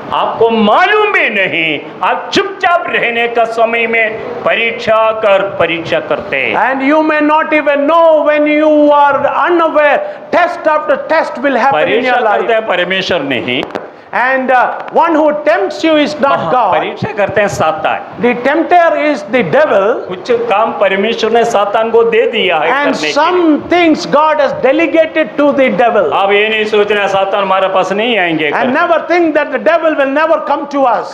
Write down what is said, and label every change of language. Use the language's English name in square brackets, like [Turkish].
[Hindi] आपको मालूम भी नहीं, आप चुपचाप रहने का समय में परीक्षा करते हैं। [English] And you may not even know when you are unaware. Test after test will happen in [Hindi] परीक्षा [English] your [Hindi] करते [English] life. [Hindi] हैं परमेश्वर नहीं, [English] And one who tempts you is not God. [Hindi] परीक्षा करते हैं सातान। [English] The tempter is the devil. [Hindi] कुछ काम परमेश्वर ने सातान को दे दिया है [English] And [Hindi] करने के लिए। [English] some things God has delegated to the devil. [Hindi] आप ये नहीं सोचना सातान हमारे पास नहीं आएंगे। [English] And never think that the devil will never come to us.